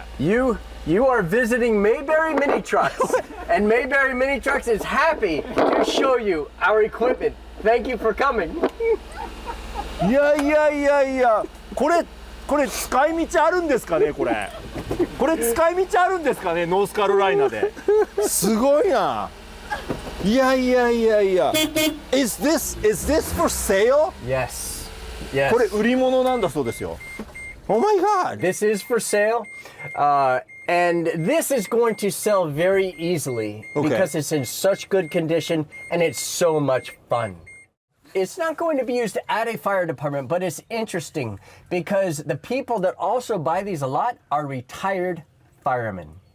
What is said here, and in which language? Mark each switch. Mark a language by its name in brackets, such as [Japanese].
[English] You are visiting Mayberry Mini Trucks, and Mayberry Mini Trucks is happy to show you our equipment. Thank you for coming. [Japanese] いや、これ使い道あるんですかね、これ使い道あるんですかね、ノースカロライナで。すごいな。いや。 [English] Is this for sale? Yes. [Japanese] これ売り物なんだそうですよ。 [English] Oh my god. This is for sale, and this is going to sell very easily because it's in such good condition and it's so much fun. It's not going to be used at a fire department, but it's interesting because the people that also buy these a lot are retired firemen.